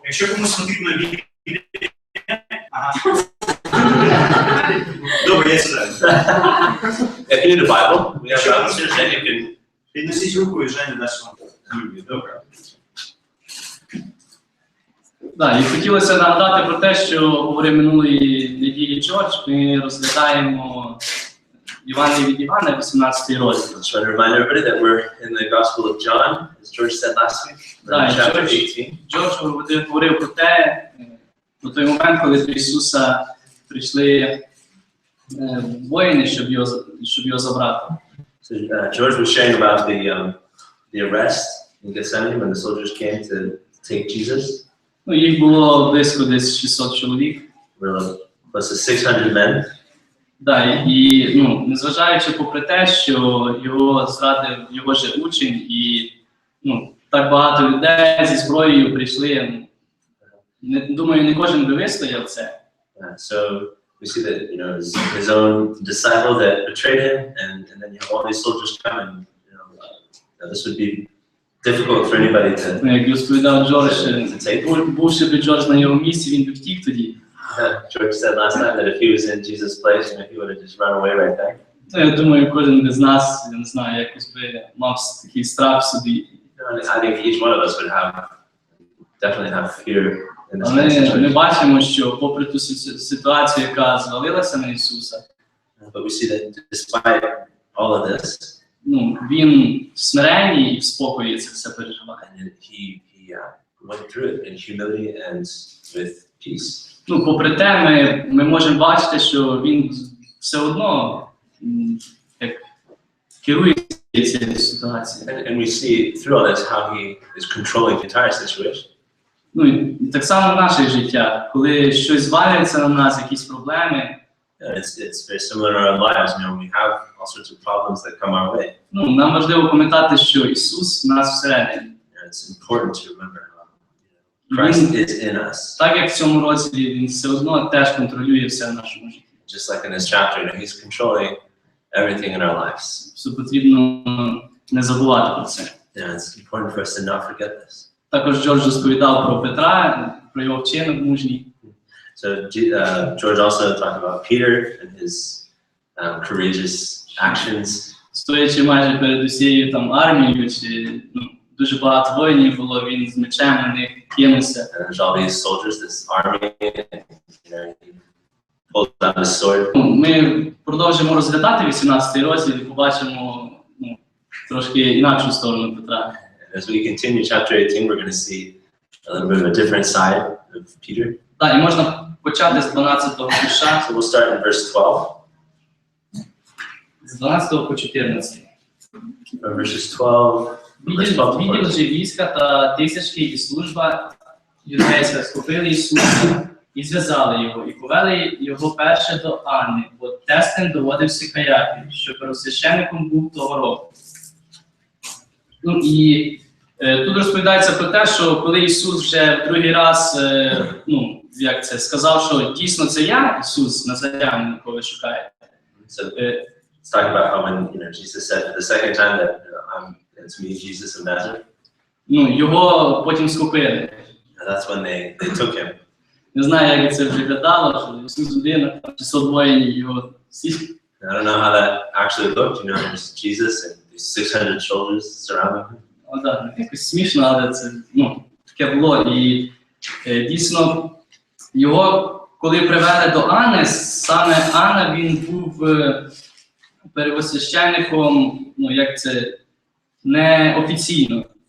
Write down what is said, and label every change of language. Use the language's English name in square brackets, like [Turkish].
[Ukrainian] Якщо комусь потрібна Біблія, добре, я сідаю. [English] if you need a Bible, we have Bibles here, then you can. [Ukrainian] Піднесіть руку і Женя дасть вам Біблію. Добре. да, і хотілося нагадати про те, що говорив минулої неділі Джордж. Ми розглядаємо Євангеліє від Івана, 18 розділ. [English] Just want to remind everybody that we're in the Gospel of John, as George said last week. We're in chapter 18. [Ukrainian] Джордж говорив про те, про той момент, коли до Ісуса прийшли воїни, щоб його забрати. [English] So George was sharing about the arrest in Gethsemane when the soldiers came to take Jesus. [Ukrainian] Ну, їх було близько десь 600 чоловік. [English] Close to 600 men. [Ukrainian] Да, і ну, незважаючи попри те, що його зрадив його же учень, і ну, так багато людей зі зброєю прийшли. Думаю, не кожен би вистояв це. [English] So we see that, you know, his own disciple that betrayed him, and then you have all these soldiers come, and you know, this would be difficult for anybody to. [Ukrainian] Ну, як розповідав Джордж, бувши би Джордж на його місці, він би втік тоді. [English] George said last time that if he was in Jesus' place, you know, he would have just run away right there. [Ukrainian] Ну, я думаю, кожен з нас, я не знаю, якось би мав такий страх в собі. [English] I think each one of us would definitely have fear in this [Ukrainian] Але [English] situation. [Ukrainian] ми бачимо, що попри ту ситуацію, яка звалилася на Ісуса, [English] But we see that despite all of this, [Ukrainian] ну, він в смиренні і в спокої це все переживає. [English] and he went through it in humility and with peace. [Ukrainian] Ну, попри те, ми можемо бачити, що він все одно як керує цією ситуацією. [English] And we see through all this how he is controlling the entire situation. [Ukrainian] Ну, і так само в наших життях, коли щось звалюється на нас, якісь проблеми, [English] It's very similar in our lives. You know, we have all sorts of problems that come our way. [Ukrainian] ну, нам важливо пам'ятати, що Ісус в нас всередині. [English] And it's important to remember how Christ is in us. [Ukrainian] Так як в цьому розділі він все одно теж контролює все в нашому житті. [English] Just like in this chapter, you know, he's controlling everything in our lives. [Ukrainian] Що потрібно не забувати про це. [English] Yeah, it's important for us to not forget this. [Ukrainian] Також Джордж розповідав про Петра, про його вчинок мужній. [English] So George also talked about Peter and his courageous actions. [Ukrainian] Стоячи майже перед усією там армією, чи ну, дуже багато воїнів було, він з мечем на них кинувся. [English] And there's all these soldiers, this army, and you know, he pulls out his sword. [Ukrainian] Ми продовжимо розглядати 18-й розділ і побачимо ну, трошки інакшу сторону Петра. [English] And as we continue chapter 18, we're going to see a little bit of a different side of Peter. [Ukrainian] Так, і можна почати з 12-го вірша, [English] So we'll start in verse 12. [Ukrainian] з 12 по 14. [English] Verses 12. [Ukrainian] Відділ же війська та тисячки і служба юдейська схопили Ісуса і зв'язали його, і повели його перше до Анни, бо тестем доводився Каяфі, що первосвященником був того року. Ну і Тут розповідається про те, що коли Ісус вже в другий раз, як це, сказав, що дійсно це я, Ісус Назарянин, якого ви шукаєте. [English] So it's talking about how when Jesus said for the second time that it's me, Jesus of Nazareth. [Ukrainian] Його потім схопили. [English] And that's when they took him. [Ukrainian] Не знаю, як це виглядало, що Ісус один, а 600 воїнів його всіх. [English] I don't know how that actually looked. There's Jesus and these 600 soldiers surrounding him. [Ukrainian] Так, якось смішно, але це таке було. І дійсно, його, коли привели до Анни, саме Анна, він був первосвященником, як це, неофіційно.